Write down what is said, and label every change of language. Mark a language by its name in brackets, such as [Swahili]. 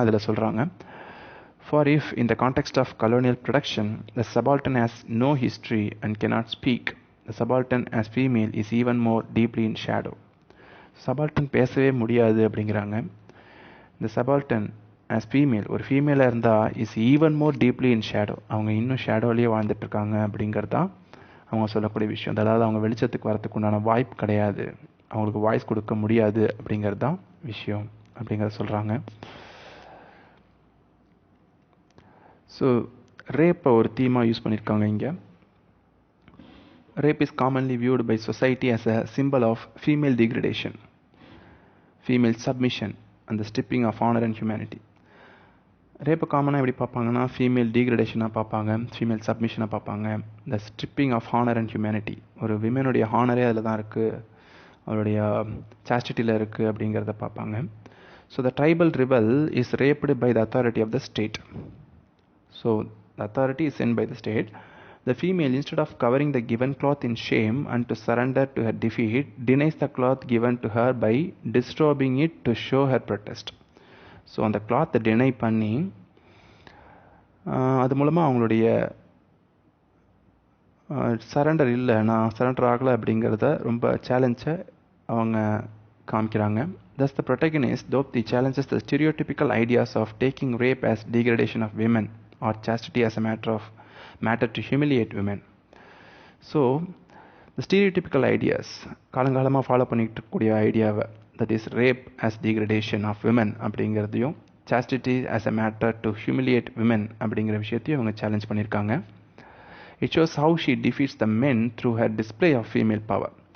[Tamil] அதில் சொல்கிறாங்க, [English] for if in the context of colonial production the subaltern has no history and cannot speak, the subaltern as female is even more deeply in shadow. [Tamil] subaltern பேசவே முடியாது அப்படிங்கிறாங்க. இந்த [English] subaltern as female, [Tamil] ஒரு ஃபீமேலாக இருந்தால் [English] is even more deeply in shadow, [Tamil] அவங்க இன்னும் ஷேடோலேயே வாழ்ந்துட்டு இருக்காங்க அப்படிங்கிறது தான் அவங்க சொல்லக்கூடிய விஷயம். அதாவது அவங்க வெளிச்சத்துக்கு வரத்துக்கு உண்டான வாய்ப்பு கிடையாது, அவங்களுக்கு வாய்ஸ் கொடுக்க முடியாது அப்படிங்கிறது தான் விஷயம் அப்படிங்கிறத சொல்கிறாங்க. ஸோ ரேப்பை ஒரு தீமாக யூஸ் பண்ணியிருக்காங்க இங்கே. [English] Rape is commonly viewed by society as a symbol of female degradation, female submission and the stripping of honor and humanity. [Tamil] ரேப்பை காமனாக எப்படி பார்ப்பாங்கன்னா ஃபீமேல் டீக்ரடேஷனாக பார்ப்பாங்க, ஃபீமேல் சப்மிஷனாக பார்ப்பாங்க, [English] the stripping of honour and humanity, [Tamil] ஒரு விமனுடைய ஹானரே அதில் தான் இருக்குது, அவருடைய சாஸ்டிட்டியில் இருக்குது அப்படிங்கிறத பார்ப்பாங்க. [English] So the tribal rebel is raped by the authority of the state. So the authority is sent by the state. The female, instead of covering the given cloth in shame and to surrender to her defeat, denies the cloth given to her by disturbing it to show her protest. [Tamil] So அந்த கிளாத்தை deny பண்ணி அது மூலமாக அவங்களுடைய surrender இல்லை, நான் surrender ஆகலை அப்படிங்கிறத ரொம்ப சேலஞ்சை அவங்க காமிக்கிறாங்க. [English] Thus the protagonist, Draupadi, challenges the stereotypical ideas of taking rape as degradation of women or chastity as a matter to humiliate women. So the stereotypical ideas [Tamil] காலங்காலமாக ஃபாலோ பண்ணிட்டு இருக்கக்கூடிய ஐடியாவை, [English] that is rape as degradation of women [Tamil] அப்படிங்கிறதையும், [English] chastity as a matter to humiliate women [Tamil] அப்படிங்கிற விஷயத்தையும் இவங்க challenge பண்ணியிருக்காங்க. [English] It shows how she defeats the men through her display of female power.